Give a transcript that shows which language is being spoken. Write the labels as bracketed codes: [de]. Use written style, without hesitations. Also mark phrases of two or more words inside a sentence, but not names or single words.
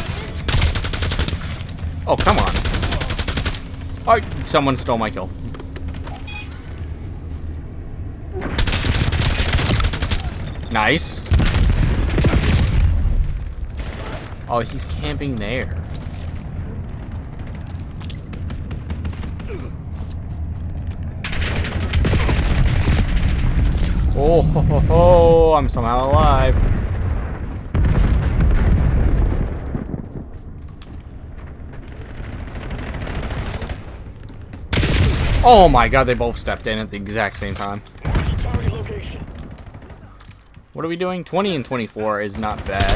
[en] Oh, come on. Oh, someone stole my kill. Nice. Oh, he's camping there. Oh, ho, ho, ho, I'm somehow alive. Oh my god, they both stepped in at the exact same time. Target location. What are we doing? 20 and 24 is not bad,